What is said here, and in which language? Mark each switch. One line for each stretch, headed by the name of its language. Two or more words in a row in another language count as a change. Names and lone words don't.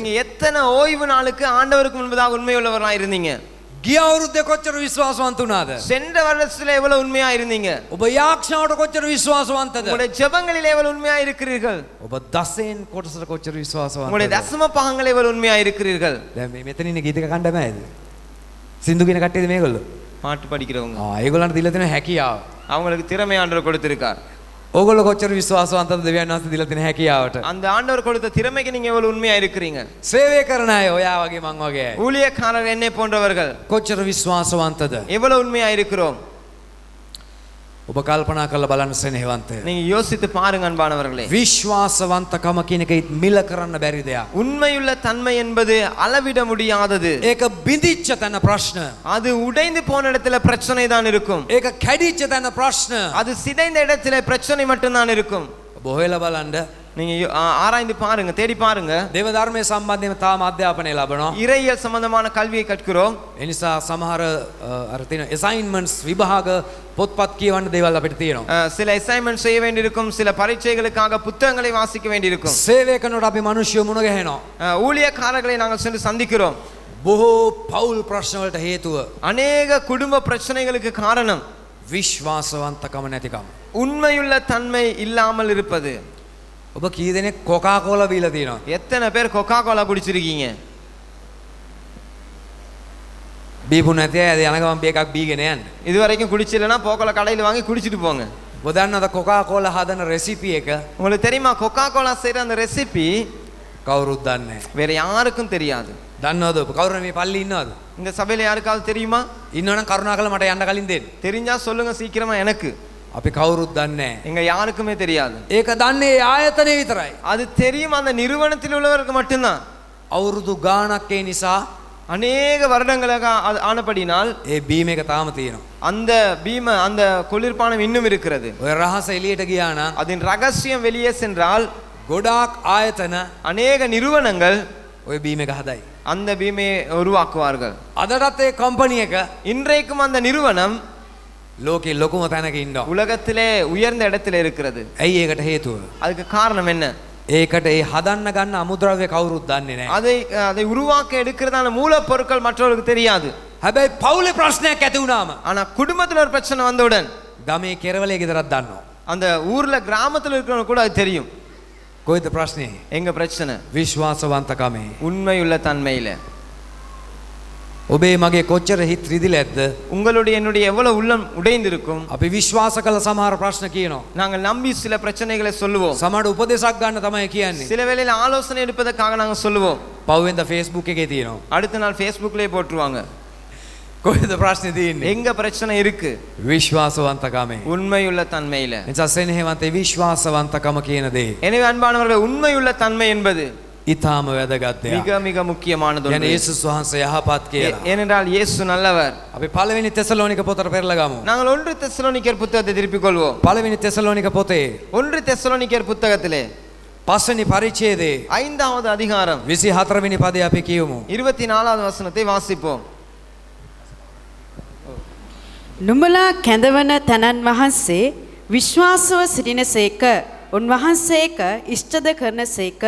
Tamil: நீங்க எத்தனை ஓய்வு நாளுக்கு ஆண்டவருக்கு முன்பதாக உண்மையுள்ளவர்களாக இருந்தீங்க?
Sinhala: ගිය අවුරුද්දේ කොච්චර විශ්වාසවන්ත වුණාද?
Tamil: சென்ற வருடத்துல எவ்வளவு உண்மையா இருந்தீங்க?
Sinhala: ඔබ යාඥාවට කොච්චර විශ්වාසවන්තද?
Tamil: உங்களுடைய ஜெபங்களில் எவ்வளவு உண்மையா இருக்கிறீர்கள்?
Sinhala: ඔබ දසෙන් කොටසට කොච්චර
Tamil: உங்களுடைய
Sinhala: විශ්වාසවන්තද?
Tamil: தசம பாகங்கள் எவ்வளவு உண்மையா இருக்கிறீர்கள்?
Sinhala: දැන් මේ මෙතන ඉන්න ගීතක කණ්ඩායමයිද? සින්දු කියන කට්ටියද මේගොල්ලෝ?
Tamil: பாட்டு படிக்கிறவங்க.
Sinhala: ඒගොල්ලන්ට දීලා තියෙන හැකියාව.
Tamil: அவங்களுக்கு திறமை ஆண்டவர் கொடுத்திருக்கார்.
Sinhala: ඕගොල්ලෝ කොච්චර විශ්වාසවන්තද දෙවියන් වහන්සේ දීලා තියෙන හැකියාවට?
Tamil: அந்த ஆண்டவர் கொடுத்த திறமைக்கு நீங்க எவ்வளவு உண்மையா இருக்கிறீங்க?
Sinhala: සේවය කරන අය ඔයා වගේ මං වගේ අය.
Tamil: ஊழியக்காரர் என்னை போன்றவர்கள்
Sinhala: කොච්චර විශ්වාසවන්තද?
Tamil: எவ்வளவு உண்மையா இருக்கிறோம்?
Sinhala: ඔබ කල්පනා කරලා බලන්න සෙනෙහවන්තය.
Tamil: நீங்க யோசித்து பாருங்க அன்பானவர்களே.
Sinhala: විශ්වාසවන්තකම කියන එක මිල කරන්න බැරි දෙයක්.
Tamil: உண்மையுள்ள தன்மை என்பது அளவிட முடியாதது.
Sinhala: ඒක බිඳිච්ච තැන ප්‍රශ්න.
Tamil: அது உடைந்து போன இடத்துல பிரச்சனை தான் இருக்கும்.
Sinhala: ඒක කැඩිච්ච තැන ප්‍රශ්න.
Tamil: அது சிதைந்த இடத்துல பிரச்சனை மட்டும்தான் இருக்கும்.
Sinhala: ඔබ හොයලා බලන්න.
Tamil: நீங்க ஆராய்ந்து பாருங்க, தேடி பாருங்க.
Sinhala: දේව ධර්මයේ සම්බන්ධයෙන් තාම අධ්‍යාපනය ලබනවා.
Tamil: இறையியல் சம்பந்தமான கல்வியை கற்கிறோம்.
Sinhala: ඒ නිසා සමහර අර තියෙන assignments විභාග පොත්පත් කියවන්න දේවල් අපිට තියෙනවා.
Tamil: சில அசைன்மென்ட் செய்ய வேண்டியிருக்கும், சில பரீட்சைகளுக்காக புத்தகங்களை வாசிக்க வேண்டியிருக்கும்.
Sinhala: සේවය කරනකොට අපි මිනිස්සු මුණ ගැහෙනවා.
Tamil: ஊழியக்காரர்களை நாங்கள் சென்று சந்திக்கிறோம்.
Sinhala: බොහෝ පෞල් ප්‍රශ්න වලට හේතුව
Tamil: அநேக குடும்ப பிரச்சனைகளுக்கு காரணம்
Sinhala: විශ්වාසවන්තකම නැතිකම.
Tamil: உண்மையுள்ள தன்மை இல்லாமல் இருப்பது.
Sinhala: ඔබ කී දෙනෙක් කොකා කෝලා බීලා තියෙනවද?
Tamil: எத்தனை பேர் கொக்கா கோலா குடிச்சிருக்கீங்க?
Sinhala: බීපු නැති අය යන ගමන් බේකක් බීගෙන යන්න.
Tamil: இது வரைக்கும் குடிச்சிடலனா போக்கோல கடையில் வாங்கி குடிச்சிட்டு போங்க.
Sinhala: ඔබ දන්නවද කොකා කෝලා හදන රෙසිපි එක
Tamil: உங்களுக்கு தெரியுமா கொக்கா கோலா செய்யற அந்த ரெசிபி
Sinhala: කවුරුත් දන්නේ නැහැ.
Tamil: வேற யாருக்கும் தெரியாது.
Sinhala: දන්නවද ඔබ කවුරු මේ පල්ලි ඉන්නවද?
Tamil: இந்த சபையில யாருக்காவது தெரியுமா?
Sinhala: ඉන්නවනම් කරුණාකරලා මට යන්න කලින් දෙන්න.
Tamil: தெரிஞ்சா சொல்லுங்க சீக்கிரமா எனக்கு.
Sinhala: අපි කවුරුත් දන්නේ නැහැ.
Tamil: எங்க யாருக்குமே தெரியாது.
Sinhala: ඒක දන්නේ ආයතනයේ විතරයි.
Tamil: அது தெரியும் அந்த நிறுவனத்தில் உள்ளவருக்கு மட்டும்தான்.
Sinhala: අවුරුදු ගාණක් ඒ නිසා
Tamil: அநேக வருடங்களாக ஆனபடினால்
Sinhala: ඒ බීම එක තාම තියෙනවා.
Tamil: அந்த பீம அந்த குளிர்பானம் இன்னும் இருக்கிறது.
Sinhala: ඔය රහස එළියට ගියා නම්
Tamil: அதன் ரகசியம் வெளியே சென்றால்
Sinhala: ගොඩාක් ආයතන
Tamil: அநேக நிறுவனங்கள்
Sinhala: ඔය බීම එක හදයි.
Tamil: அந்த பீமையை உருவாக்குவார்கள்.
Sinhala: අදටත් ඒ කම්පැනි එක
Tamil: இன்றைக்கும் அந்த நிறுவனம்
Sinhala: ලෝකේ ලොකුම තැනක ඉන්නවා.
Tamil: உலகத்திலே உயர்ந்த இடத்துல இருக்கிறது.
Sinhala: ඇයි ඒකට හේතුව?
Tamil: அதுக்கு காரணம் என்ன?
Sinhala: ඒකට ඒ හදන්න ගන්න අමුද්‍රව්‍ය කවුරුත් දන්නේ නැහැ.
Tamil: அதை உருவாக்க எடுக்கிறதான மூலப்பொருட்கள் மற்றவர்களுக்கு தெரியாது.
Sinhala: හැබැයි පවුලේ ප්‍රශ්නයක් ඇති වුණාම
Tamil: ஆனா குடும்பத்துல ஒரு பிரச்சனை வந்தவுடன்
Sinhala: ගමේ කෙරවලේ ගෙදරක් දන්නවා.
Tamil: அந்த ஊர்ல கிராமத்துல இருக்கிறவங்க கூட அது தெரியும்.
Sinhala: කොයිද ප්‍රශ්නේ?
Tamil: எங்க பிரச்சனை?
Sinhala: විශ්වාසවන්තකමේ.
Tamil: உண்மையுள்ள தன்மையில.
Sinhala: ඔබේ මගේ කොච්චර හිත රිදිලැද්ද?
Tamil: உங்களுடைய என்னுடைய எவ்வளவு உள்ளம் உடைந்திருக்கும்.
Sinhala: අපි විශ්වාස කළ සමහර ප්‍රශ්න කියනවා.
Tamil: நாங்கள் நம்பி சில பிரச்சனைகளை சொல்லுவோம்.
Sinhala: සමහර උපදේශක් ගන්න තමයි කියන්නේ.
Tamil: சில வேளையில ஆலோசனை எடுப்பதற்காக நாங்க சொல்லுவோம்.
Sinhala: පව්වෙන්ද Facebook එකේ තියෙනවා.
Tamil: அடுத்த நாள் Facebookலயே போட்டுருவாங்க.
Sinhala: කොහෙද ප්‍රශ්නේ තියෙන්නේ?
Tamil: எங்க பிரச்சனை இருக்கு?
Sinhala: විශ්වාසවන්තකමේ.
Tamil: உண்மையுள்ள தன்மையில.
Sinhala: එනිසා සෙනෙහවන්තේ විශ්වාසවන්තකම කියන දේ
Tamil: எனவே அன்பானவர்களே, உண்மையுள்ள தன்மை என்பது
Sinhala: ඊටාම වැදගත් දෙයක්.
Tamil: மிக மிக முக்கியமானது.
Sinhala: يعني යේසුස් වහන්සේ යහපත් කියලා.
Tamil: ஏனென்றால் இயேசு நல்லவர்.
Sinhala: අපි පළවෙනි தெசலோனிක පොතට පෙරලා ගමු.
Tamil: நாங்கள் 1 தெசலோனிக்கர் புத்தகத்தை திருப்பிக் கொள்வோம்.
Sinhala: පළවෙනි தெசலோனிක පොතේ
Tamil: 1 தெசலோனிக்கர் புத்தகத்திலே
Sinhala: 5 පරිච්ඡේදයේ
Tamil: 5வது அதிகாரம்
Sinhala: 24 වෙනි පදේ අපි කියමු.
Tamil: 24வது වசனத்தை வாசிப்போம்.
Sinhala: නුඹලා කැඳවන තනන් වහන්සේ විශ්වාසව සිටිනසේක උන්වහන්සේක ඉෂ්ටද කරනසේක.